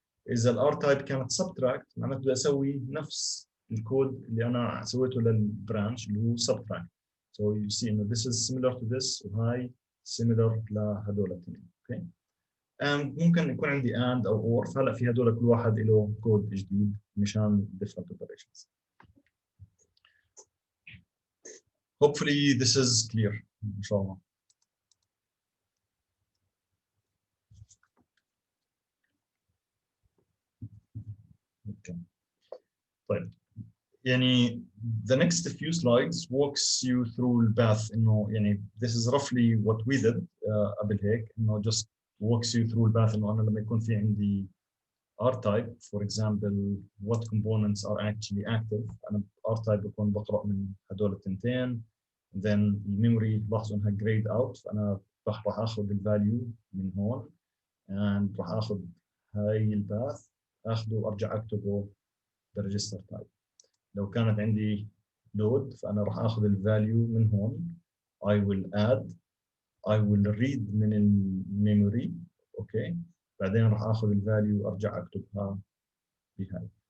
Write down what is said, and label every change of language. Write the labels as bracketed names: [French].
[Arabic] اذا الار تايب كانت سبتراكت معناته بدي اسوي نفس الكود اللي انا سويته للبرانش اللي هو سبتراكت. [English] so you see انه this is similar to this [Arabic] وهاي [English] similar [Arabic] لهدول الاثنين. [English] Okay. [Arabic] ممكن يكون عندي and او or، فهلا في هدول كل واحد له كود جديد مشان different operations. [English] Hopefully this is clear [Arabic] ان شاء الله. [English] Okay. [Arabic] طيب يعني [English] the next few slides walks you through the path انه يعني this is roughly what we did [Arabic] قبل هيك، انه [English] just walks you through the path [Arabic] انه انا لما يكون في عندي [English] R type for example what components are actually active. [Arabic] انا R type بكون بقرا من هدول التنتين، then الميموري لاحظوا انها [English] grayed out، [Arabic] فانا راح اخذ الفاليو من هون and راح اخذ هاي الباث اخذه وارجع اكتبه بالريجستر تايب. لو كانت عندي لود فانا راح اخذ الفاليو من هون [English] I will add I will read [Arabic] من الميموري اوكي، بعدين راح اخذ الفاليو وارجع اكتبها بهاي.